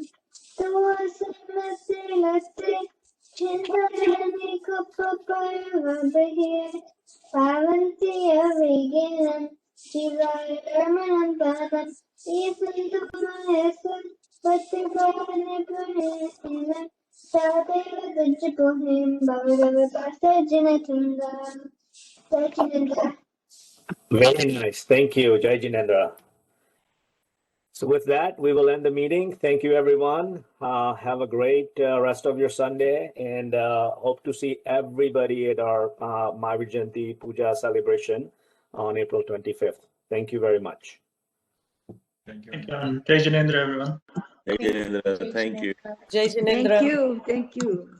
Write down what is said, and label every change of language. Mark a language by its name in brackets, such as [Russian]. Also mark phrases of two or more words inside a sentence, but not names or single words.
[English] Tuvasamase latte Chindayani kupapayavadahe Pavanti aviginam Chivayaramanantanam Isantumayasan Patibhavane punena Sadeva Dujjapohim Bhavadavapasa Jinatunda. Very nice. Thank you, [Hindi] Jai Jinendra. [English] So with that, we will end the meeting. Thank you, everyone. Have a great rest of your Sunday, and hope to see everybody at our Mahavir Jayanti Puja celebration on April 25th. Thank you very much. Thank you. [Hindi] Jai Jinendra, everyone. Jai Jinendra. [English] Thank you. [Hindi] Jai Jinendra. [English] Thank you.